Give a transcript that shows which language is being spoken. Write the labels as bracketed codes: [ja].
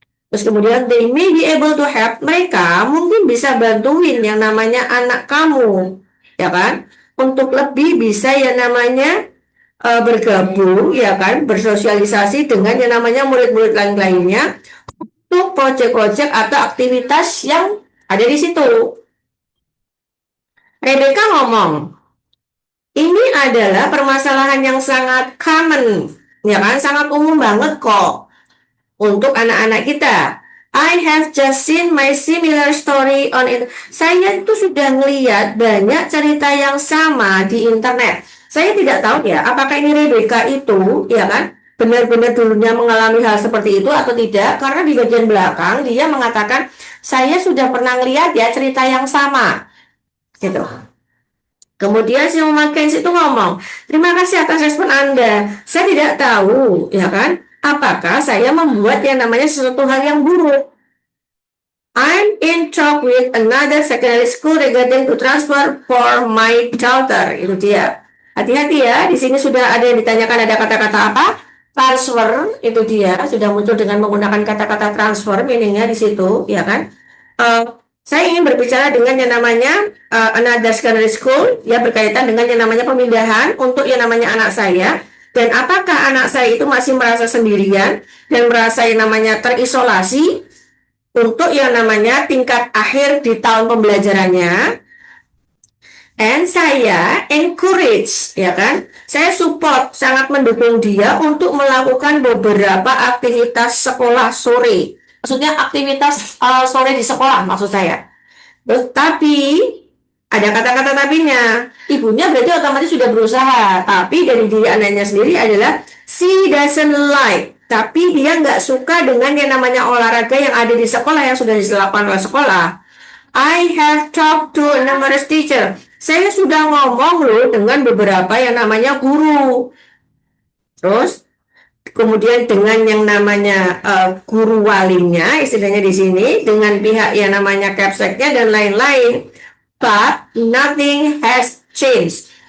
[id] Terus kemudian [en] they may be able to help. [id] Mereka mungkin bisa bantuin yang namanya anak kamu, ya kan? Untuk lebih bisa yang namanya bergabung, ya kan? Bersosialisasi dengan yang namanya murid-murid lain-lainnya untuk proyek-proyek atau aktivitas yang ada di situ. Rebecca ngomong, ini adalah permasalahan yang sangat common, ya kan? Sangat umum banget kok untuk anak-anak kita. [en] I have just seen my similar story on it. [id] Saya itu sudah melihat banyak cerita yang sama di internet. Saya tidak tahu ya, apakah ini Rebecca itu, ya kan? Benar-benar dulunya mengalami hal seperti itu atau tidak? Karena di bagian belakang dia mengatakan, saya sudah pernah lihat ya cerita yang sama, gitu. Kemudian si memakai itu ngomong, terima kasih atas respon Anda. Saya tidak tahu, ya kan, apakah saya membuat yang namanya sesuatu hal yang buruk. [en] I'm in talk with another secondary school regarding to transfer for my daughter. [id] Itu dia. Hati-hati ya, di sini sudah ada yang ditanyakan ada kata-kata apa? Transfer, itu dia. Sudah muncul dengan menggunakan kata-kata transfer, meaningnya di situ, ya kan? Saya ingin berbicara dengan yang namanya [en] another secondary school, [id] ya berkaitan dengan yang namanya pemindahan untuk yang namanya anak saya. Dan apakah anak saya itu masih merasa sendirian dan merasa yang namanya terisolasi untuk yang namanya tingkat akhir di tahun pembelajarannya. And saya encourage, ya kan? Saya support, sangat mendukung dia untuk melakukan beberapa aktivitas sekolah sore. Maksudnya aktivitas sore di sekolah maksud saya. Tapi ada kata-kata tapinya. Ibunya berarti otomatis sudah berusaha. Tapi dari diri anaknya sendiri adalah [en] she doesn't like. [id] Tapi dia nggak suka dengan yang namanya olahraga yang ada di sekolah yang sudah dilakukan oleh sekolah. [en] I have talked to numerous teacher. [id] Saya sudah ngomong loh dengan beberapa yang namanya guru. Terus kemudian dengan yang namanya guru walinya, istilahnya di sini, dengan pihak yang namanya capseknya dan lain-lain. [en] But nothing has changed.